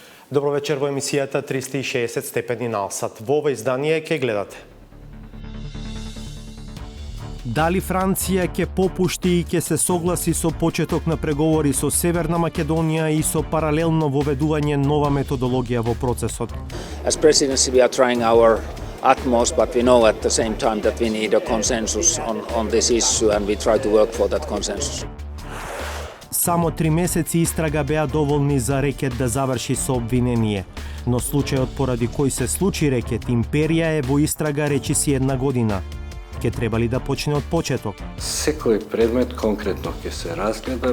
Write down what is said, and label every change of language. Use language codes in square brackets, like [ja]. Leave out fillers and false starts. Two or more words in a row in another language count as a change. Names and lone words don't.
[mk] Добро вечер во емисијата 360 степени на Алсат. Во ова издание ќе гледате. Дали Франција ќе попушти и ќе се согласи со почеток на преговори со Северна Македонија и со паралелно воведување нова методологија во процесот? [en] As presidency, we are trying our utmost, but we know at the same time that we need a consensus on this issue, and we try to work for that consensus. [mk] Само 3 месеци истрага беа доволни за рекет да заврши со обвинение. Но случајот поради кој се случи рекет империја е во истрага речиси 1 година. Ке требали да почне од почеток. Секој предмет конкретно ќе се разгледа.